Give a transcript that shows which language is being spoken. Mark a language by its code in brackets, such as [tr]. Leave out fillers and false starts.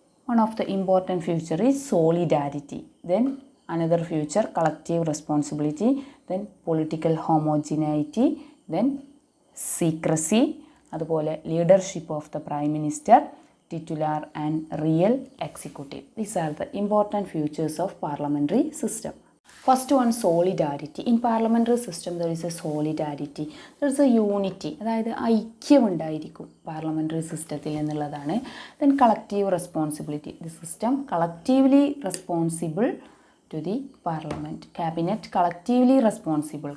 [en] One of the important feature is solidarity. Then another feature collective responsibility. Then political homogeneity. Then secrecy. [ml] അതുപോലെ [en] Leadership of the prime minister, titular and real executive. These are the important features of parliamentary system. First one, solidarity. In parliamentary system there is a solidarity. There is a unity. [ml] അതായത് ഐക്യമുണ്ടായിരിക്കും parliamentary സിസ്റ്റത്തിൽ എന്നുള്ളതാണ്. [en] Then collective responsibility. The system collectively responsible to the parliament. Cabinet collectively responsible.